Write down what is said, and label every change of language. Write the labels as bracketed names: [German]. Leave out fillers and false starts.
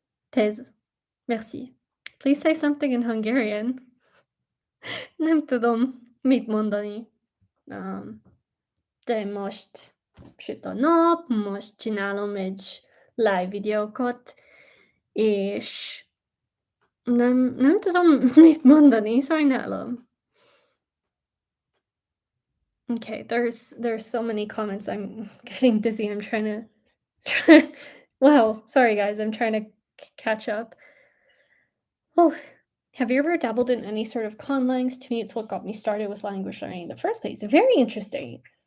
[French] Thèse. Merci. [English] Please say something in Hungarian. [Hungarian] Nem tudom mit mondani. De most süt a nap, most csinálom egy live videókat, és nem tudom mit mondani, sajnálom. [English] Okay, there's so many comments. I'm getting dizzy. I'm trying to wow, sorry guys. I'm trying to catch up. Oh, have you ever dabbled in any sort of conlangs? To me, it's what got me started with language learning in the first place. Very interesting.